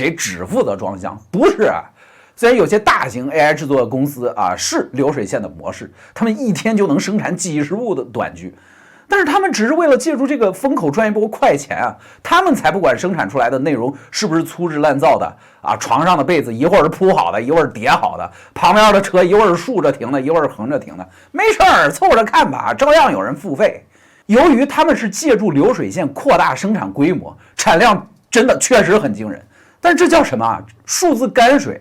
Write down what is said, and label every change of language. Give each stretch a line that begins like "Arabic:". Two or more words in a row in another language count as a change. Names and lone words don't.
Chinese: 誰只負責裝箱，不是雖然有些大型 AI 制作的公司是流水線的模式，他們一天就能生產幾十部的短劇，但是他們只是为了借助這個風口賺一波快錢他們才不管生產出來的內容是不是粗制濫造的床上的被子一會兒鋪好的，一會兒疊好的，旁邊的車一會兒豎着停的，一會兒橫着停的，沒事兒湊着看吧，照樣有人付費。由於他們是借助流水線擴大生產規模，產量真的確實很驚人，但這叫什麼？數字泔水。